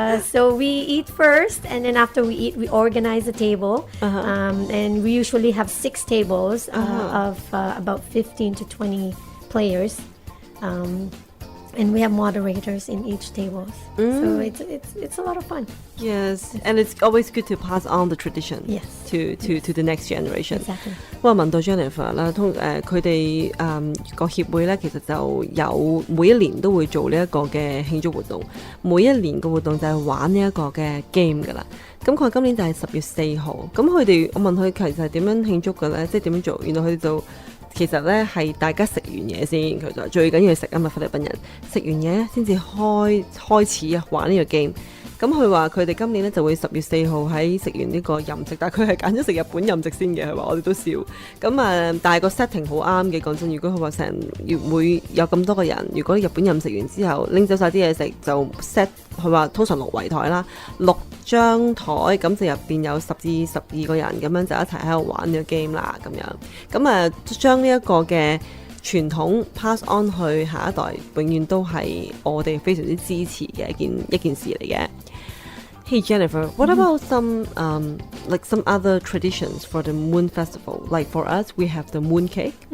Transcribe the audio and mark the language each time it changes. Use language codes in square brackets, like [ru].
[en] So we eat first, and then after we eat, we organize a table, and we usually have 6 tables of about 15 to 20 players, and we have moderators in each table. So it's a lot of fun. Yes, and it's always good to pass on the tradition. Yes. To the next generation. Exactly. [yue] 不過問到 Jennifer 啦，佢哋個協會咧，其實就有每一年都會做呢一個嘅慶祝活動，每一年嘅活動就係玩呢一個嘅 game 㗎啦。咁佢今年就係10月4號，咁佢哋我問佢其實係點樣慶祝嘅咧，即係點樣做？原來佢哋就其實咧係大家食完嘢先，佢就最緊要食啊嘛，菲律賓人食完嘢先至開始玩呢個 game。咁佢話佢哋今年咧就會10月4號喺食完呢個飲食，但係佢係揀咗食日本飲食先嘅，佢話我哋都笑。咁但係個 setting 好啱嘅，講真，如果佢話會有咁多個人，如果日本飲食完之後拎走晒啲嘢食，就 set 佢話通常6圍台啦，6張台，咁就入邊有10至12個人咁樣就一齊喺度玩呢個 game 啦，咁樣。咁將呢一個嘅傳統 pass on 去下一代，永遠都係我哋非常之支持嘅一件事嚟嘅。 [en] Hey Jennifer, what about some other traditions for the Moon Festival? Like for us, we have the moon cake.